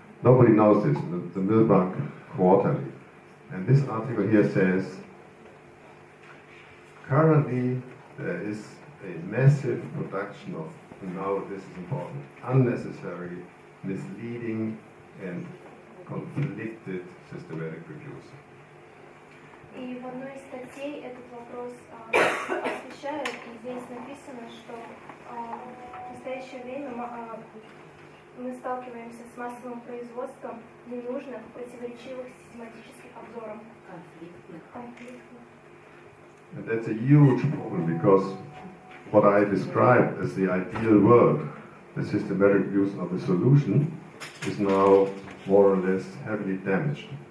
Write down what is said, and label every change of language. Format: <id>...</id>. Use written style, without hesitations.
<en>Nobody knows this, the Milbank Quarterly. And this article here says, currently there is a massive production of, now this is important, unnecessary, misleading and conflicted systematic reviews.</en> <ru>И в одной из статей этот вопрос освещает, и здесь написано, что в настоящее время мы сталкиваемся с массовым производством ненужных, противоречивых систематических обзоров. Конфликтных.</ru> <en>And that's a huge problem, because what I described as the ideal world, the systematic reviews of the solution, is now more or less heavily damaged.</en>